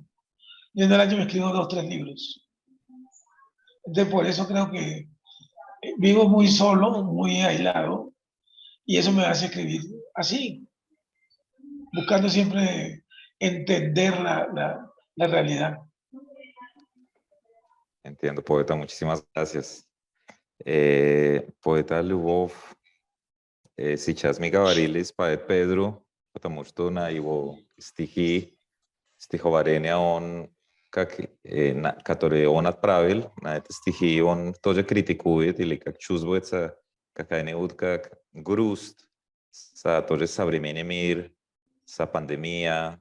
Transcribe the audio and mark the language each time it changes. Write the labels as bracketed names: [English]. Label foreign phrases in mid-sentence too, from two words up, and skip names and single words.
[Spanish] Yo en el año me escribo 2, 3 libros. Entonces por eso creo que vivo muy solo, muy aislado, y eso me hace escribir así, buscando siempre entender la realidad. Entiendo, poeta, muchísimas gracias. [Russian] Poeta Любовь, сейчас мы говорили с поэт Педро, потому что на его стихи, стихотворения, которые он отправил, на эти стихи, он тоже критикует или как чувствуется какая-нибудь как грусть тоже современный мир, с пандемия.